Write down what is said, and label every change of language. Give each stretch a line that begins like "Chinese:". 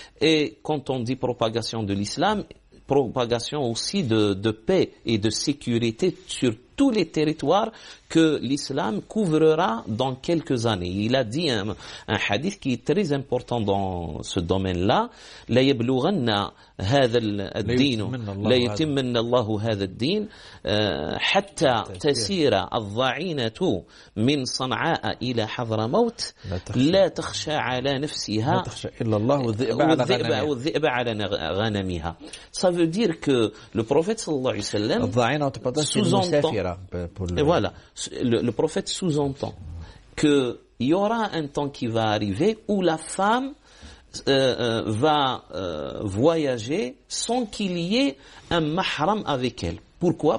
French: Et quand on dit propagation de l'islam, propagation aussi de paix et de sécurité sur tous les territoires que l'islam couvrira dans quelques années. Il a dit un hadith qui est très important dans ce domaine-là.
Arabic: لا يبلغن هذا الدين لا يتمن الله هذا الدين حتى تسير الضعينة من صنعاء إلى حضرموت لا تخشى على نفسها لا تخشى إلا الله والذئب على غنمها.
French: Ça veut dire que le prophète sallallahu alayhi wa sallam sous-entend. Et voilà, le prophète sous-entend qu'il y aura un temps qui va arriver où la femme va voyager sans qu'il y ait un mahram avec elle. Pourquoi?